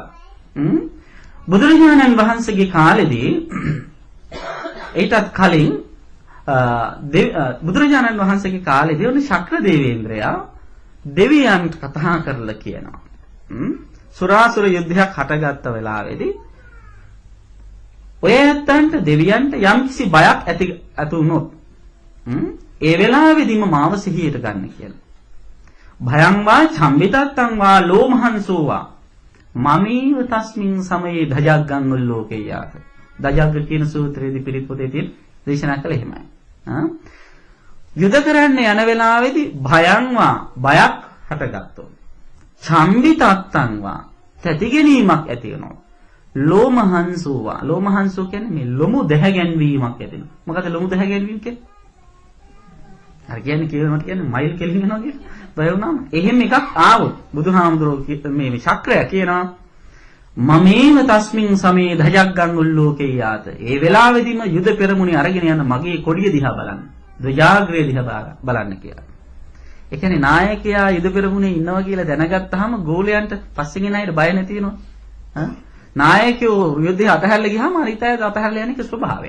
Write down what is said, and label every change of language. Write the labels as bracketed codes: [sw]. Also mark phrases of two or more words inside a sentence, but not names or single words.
[si] බුදුරජාණන් වහන්සේගේ කාලෙදී ඊටත් කලින් බුදුරජාණන් වහන්සේගේ කාලෙදී උන් ශක්‍ර දේවේන්ද්‍රයා දෙවියන්ට කතා කරලා කියනවා. සුරාසුර යුද්ධයක් හටගත්ත වෙලාවේදී ඔය ඇත්තන්ට දෙවියන්ට යම්කිසි බයක් ඇති වුණොත් ඒ වෙලාවේදීම මාව සිහියට ගන්න කියලා. [pi] භයං වා චම්බිතත්තං වා ලෝමහංසෝවා මමීව තස්මින් සමයේ ධජග්ගං උල්ලෝකේයාත. [si] ධජග්ග කියන සූත්‍රයේදී පිරිත් පොතේ තියෙන දේශනා කළ එහෙමයි. යුද කරන්න යන වෙලාවේදී [pi] භයං වා [si] බයක් හටගත්තොත් [pi] චම්බිතත්තං වා [si] තැතිගැනීමක් ඇති වෙනවා. ලෝමහංසෝවා ලෝමහංසෝ කියන්නේ මේ ලොමු දැහැගැන්වීමක් ඇති වෙනවා. මොකද ලොමු දැහැගැන්වීම කියන්නේ? අර කියන්නේ කියනකොට කියන්නේ මයිල් කෙලින් යනවා කියලා. බය වුණාම එහෙම එකක් ආවොත් බුදුහාමුදුරුවෝ මේ ශක්‍රය කියනවා [pi] මමේව තස්මින් සමේ ධජග්ගං උල්ලෝකේ යාත. [si] ඒ වෙලාවෙදිම යුද පෙරමුණේ අරගෙන යන මගේ කොඩිය දිහා බලන්න. ධජාග්‍රය දිහා බලන්න කියලා. ඒ කියන්නේ නායකයා යුද පෙරමුණේ ඉන්නවා කියලා දැනගත්තාම ගෝලයන්ට පස්සෙන් එන අයට බය නැති වෙනවා. නායකයෝ යුද්ධය අතහැරලා ගියාම අනිත් අය අතහැරලා යන එක ස්වභාවයක්.